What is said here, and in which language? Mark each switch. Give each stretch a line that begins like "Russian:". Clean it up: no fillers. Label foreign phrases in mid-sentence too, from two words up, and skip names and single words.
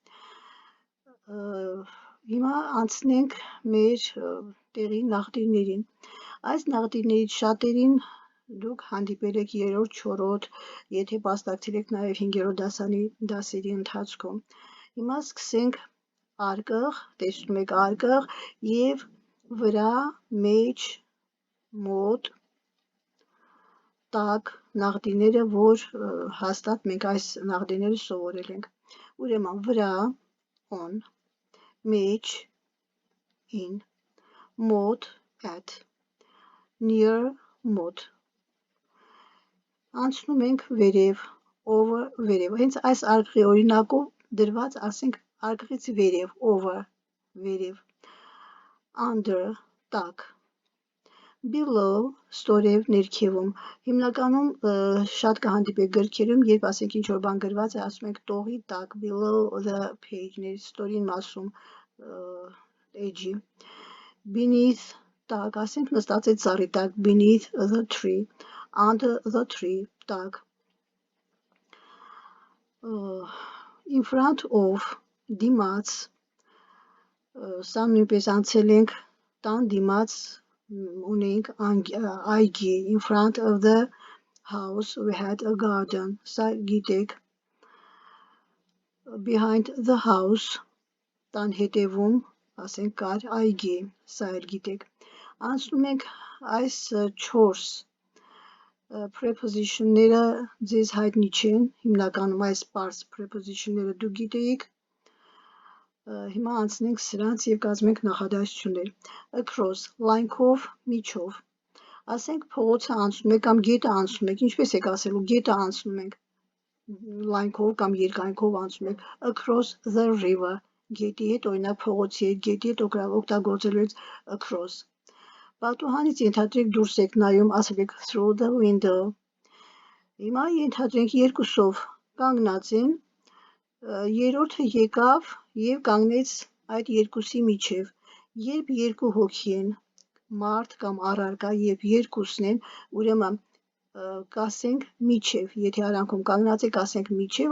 Armenian: Հիմա անցնենք մեր տեղի նաղդիրներին։ Այս նաղդիրներից շատերին դուք հանդիպել եք 3-րդ, 4-րդ, եթե մասնակցել եք նաև 5-րդ դասերի ընթացքում։ Հիմա սկսենք արկղ, տեսնում եք արկղ եւ վրա, մեջ, մոտ, տակ նաղդիրները, որ հաստատ մենք այս նաղդիրները սովորել ենք։ Ուրեմն վրա, on, մեջ, in, մոտ,
English: at, near,
Armenian: մոտ։ Անցնում ենք վերև, over, վերև։ Հենց այս արկղի օրինակով դրված, ասենք, արկղից վերև, over, վերև, under, տակ, below, ստորև, ներքևում։ Հիմնականում շատ կհանդիպեք գրքերում, երբ ասենք ինչ որ բան գրված է, ասում ենք տողի տակ,
English: below the page,
Armenian: ստորին մասում, էջի, beneath, տակ, ասենք նստած է ծառի տակ,
English: beneath the tree, under the tree, տակ, in front of,
Armenian: դիմաց, սա նույնպես անցել ենք, տան դիմաց ունենք այգի,
English: in front of the house we had a garden,
Armenian: սա գիտեք,
English: behind the house,
Armenian: տան հետևում, ասենք կար այգի, սա էլ գիտեք։ Անցնում ենք այս 4 preposition-ները ձեզ հայտնի չեն, հիմնականում այս պարզ preposition-ները դուք գիտեիք։ Հիմա անցնենք սրանց եւ կազմենք նախադասություններ։ Across, լայնքով, միջով։ Ասենք փողոցը անցնում եք կամ գետը անցնում եք, ինչպես եք ասելու, գետը անցնում եք, լայնքով կամ երկայնքով անցնում եք,
English: across the river,
Armenian: գետի հետ, օրինակ փողոցի հետ, գետի հետ օգտագործելու եք across։ Պատուհանից ենթադրեք դուրս եք նայում, ասել եք
English: through the
Armenian: window։ Հիմա ենթադրենք երկուսով կանգնած են, երրորդը եկավ եւ կանգնեց այդ երկուսի միջև։ Երբ երկու հոգի են, մարդ կամ առարկա, եւ երկուսն են, ուրեմն կասենք միջև, եթե արանքում կանգնած եք, ասենք միջև,